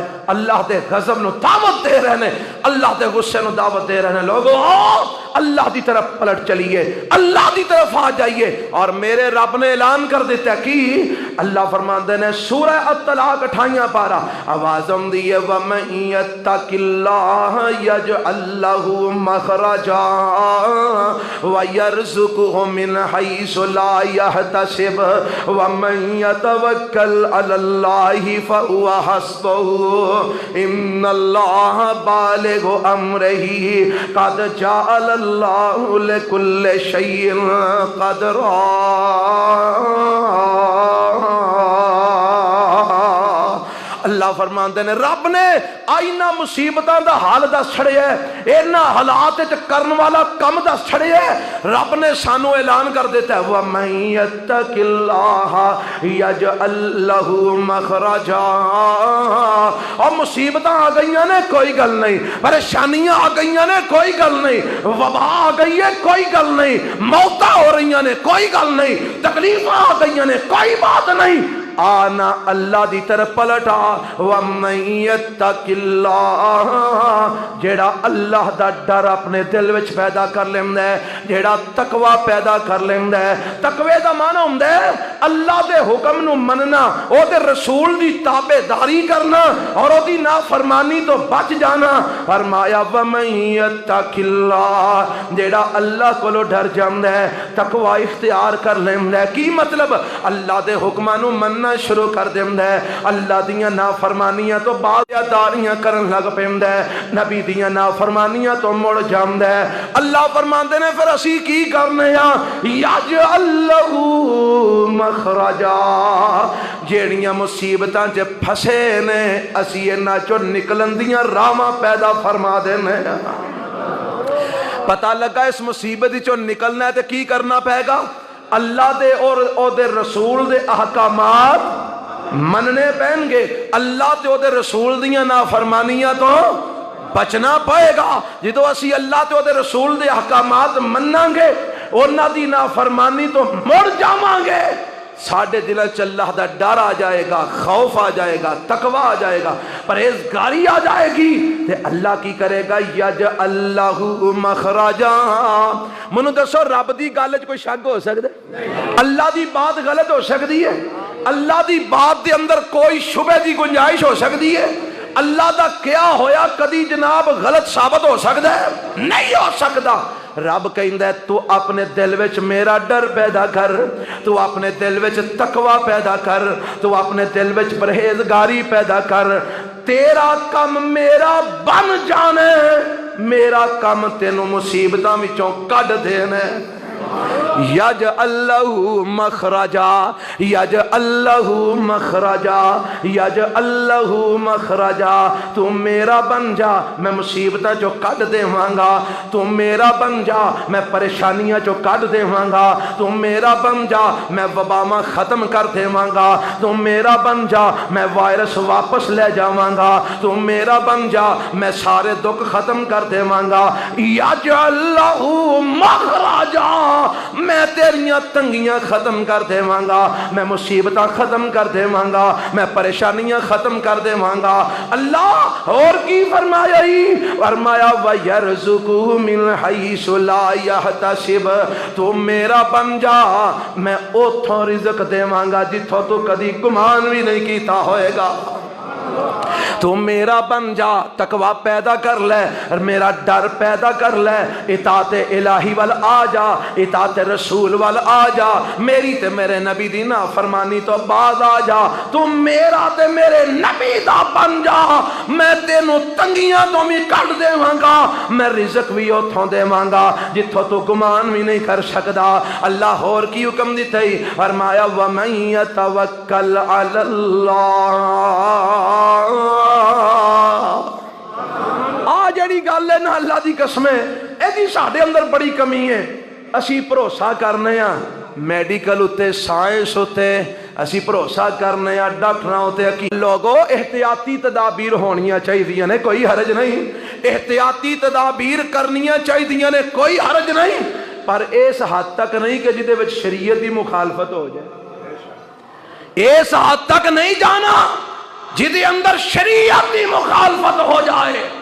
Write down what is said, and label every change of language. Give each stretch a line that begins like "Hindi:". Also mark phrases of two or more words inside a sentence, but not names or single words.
Punjabi: اللہ دے غضب نو دعوت دے رہنے، اللہ دے غصے نو دعوت دے رہنے، لوگوں اللہ دی طرف پلٹ چلیے، اللہ دی طرف آ جائیے۔ اور میرے رب نے اعلان کر دیتا کہ اللہ فرماندے نے سورہ الطلاق 28 پارہ آوازم دیئے
Arabic: وَمَن يَتَّقِ اللَّهَ يَجْعَل لَّهُ مَخْرَجًا وَيَرْزُقْهُ مِنْ حَيْثُ لَا يَحْتَسِبُ وَمَن يَتَوَكَّلْ عَلَى اللَّهِ فَهُوَ حَسْبُهُ إِنَّ اللَّهَ بَالِغُ أَمْرِهِ قَدْ جَعَلَ اللَّهُ لِكُلِّ شَيْءٍ قَدْرًا۔
Punjabi: اللہ فرماندے نے رب نے آئینہ مصیبتاں دا حال دس چھڑے ہے، اینا حالات کرن والا کم دس چھڑے ہے۔ رب نے سانو اعلان کر دیتا ہے
Arabic: وَمَن يَتَّقِ اللَّهَ يَجْعَل لَّهُ مَخْرَجًا۔
Punjabi: اور مصیبتاں آ گئیاں نے کوئی گل نہیں، پریشانیاں آ گئیاں نے کوئی گل نہیں، وبا آ گئی ہے کوئی گل نہیں، موتاں ہو رہیاں نے کوئی گل نہیں، تکلیفاں آ گئیاں نے کوئی بات نہیں، آنا اللہ دی طرف پلٹا۔
Arabic: وَمَن يَتَّقِ اللَّهَ
Punjabi: جیڑا اللہ دا ڈر اپنے دل وچ پیدا کر لیندہ ہے، جیڑا تقوی پیدا کر لیندہ ہے۔ تقوی دا معنی ہوندہ ہے اللہ دے حکم نو مننا، او دے رسول دی تابع داری کرنا اور او دی نافرمانی تو بچ جانا۔ فرمایا
Arabic: وَمَن يَتَّقِ اللَّهَ
Punjabi: جیڑا اللہ کو ڈر جاندہ ہے، تقوی اختیار کر لیندہ ہے۔ کی مطلب؟ اللہ دے حکمانو مننا شروع کر دیندہ ہے، اللہ دیاں نافرمانیاں تو بازیاداریاں کرن لگ پیندہ ہے، نبی دیاں نافرمانیاں تو مڑ جاندہ ہے۔ اللہ فرماندے نے پھر اسی کی کرنے ہیں
Arabic: یجعل لہ مخرجا،
Punjabi: جیڑیاں مصیبتاں جے پھسے نے اسی انہاں چو نکلن دیاں راواں پیدا فرما دینے ہیں۔ پتہ لگا اس مصیبت چو نکلنا ہے تے کی کرنا پہے گا؟ اللہ دے اور او دے رسول دے احکامات مننے پہن گے، اللہ تے او دے رسول دیاں نافرمانیاں تو بچنا پائے گا۔ جدو اسی اللہ تے او دے رسول دے احکامات منناں گے، انہاں دی نافرمانی تو مڑ جاواں گے، ساڑھے دل چ اللہ دا ڈر آ جائے گا، خوف آ جائے گا، تقوی آ جائے گا، پرہیزگاری آ جائے گی، تے اللہ کی کرے گا
Arabic: یجعل لہ مخرجا۔
Punjabi: منو دسو رب دی گل وچ کوئی شک ہو سکدا ہے؟ اللہ دی بات غلط ہو سکتی ہے؟ اللہ دی بات دے اندر کوئی شبہ دی گنجائش ہو سکتی ہے؟ اللہ دا کیا ہویا کدی جناب غلط ثابت ہو سکتا ہے؟ نہیں ہو سکتا۔ رب کہندا ہے تو اپنے دل وچ میرا ڈر پیدا کر، تو اپنے دل وچ تقوی پیدا کر، تو اپنے دل وچ پرہیزگاری پیدا کر، تیرا کم میرا بن جانے، میرا کم تینوں مصیبتاں وچوں کڈ دینا۔
Arabic: یجعل لہ مخرجا، یجعل لہ مخرجا، یجعل لہ مخرجا،
Punjabi: تو میرا بن جا میں مصیبتاں چو کڈ دیواں گا، تو میرا بن جا میں پریشانیاں چو کڈ دیواں گا، تو میرا بن جا میں وباواں ختم کر دیواں گا، تو میرا بن جا میں وائرس واپس لے جاواں گا، تو میرا بن جا میں سارے دکھ ختم کر دیواں گا۔
Arabic: یجعل لہ مخرجا،
Punjabi: میں تیریاں تنگیاں ختم کر دیواں گا، میں مصیبتاں ختم کر دیواں گا، میں پریشانیاں ختم کر دیواں گا۔ اللہ اور کی فرمایا ہی؟ فرمایا
Arabic: وَيَرْزُقُهُ مِنْ حَيْثُ لَا يَحْتَسِبُ،
Punjabi: تو میرا بن جا، میں اوتھوں رزق دیواں گا جتھوں تو کدی گمان بھی نہیں کیتا ہوئے گا۔ تو میرا بن جا، تقوی پیدا کر لے اور میرا ڈر پیدا کر لے، اطاعت الہی وال آ جا، اطاعت رسول وال آ جا، میری تے میرے نبی دی نافرمانی تو باز آ جا، تو میرا تے میرے نبی دا بن جا، میں تینوں تنگیاں تو بھی کٹ دیواں گا، میں رزق بھی اتھوں دیواں گا جتھوں تو گمان بھی نہیں کر سکدا۔ اللہ اور کی حکم دیتے ہی؟
Arabic: فرمایا وَمَن يَتَوَكَّلْ عَلَى اللَّهِ،
Punjabi: آ جڑی گل ہے نا اللہ دی قسم ہے، ایدی ساڑھے اندر بڑی کمی ہے۔ اسی بھروسہ کرنے ہاں میڈیکل ہوتے، سائنس ہوتے، اسی بھروسہ کرنے ہاں ڈاکٹراں ہوتے، لوگوں احتیاطی تدابیر ہونیاں چاہیے نے، کوئی حرج نہیں، احتیاطی تدابیر کرنیاں چاہیے نے، کوئی حرج نہیں، پر اس حد تک نہیں کہ جدے وچ شریعت دی مخالفت ہو جائے، اس حد تک نہیں جانا جدے اندر شریعت دی مخالفت ہو جائے۔